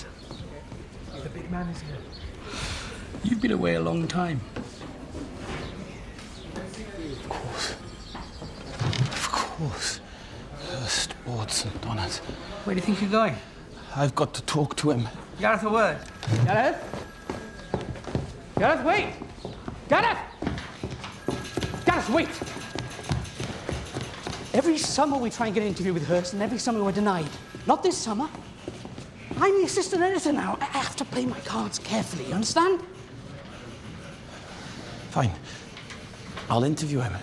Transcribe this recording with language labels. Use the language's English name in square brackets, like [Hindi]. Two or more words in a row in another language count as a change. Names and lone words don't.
[English] The big man is here. You've been away a long time. Of course. Of course. Hearst bought St. Donat. Where do you think you're going? I've got to talk to him. Gareth, a word. Gareth? Gareth, wait! Gareth! Gareth, wait! Every summer we try and get an interview with Hearst, and every summer we're denied. Not this summer. I'm the assistant editor now. I have to play my cards carefully, you understand? Fine. I'll interview him.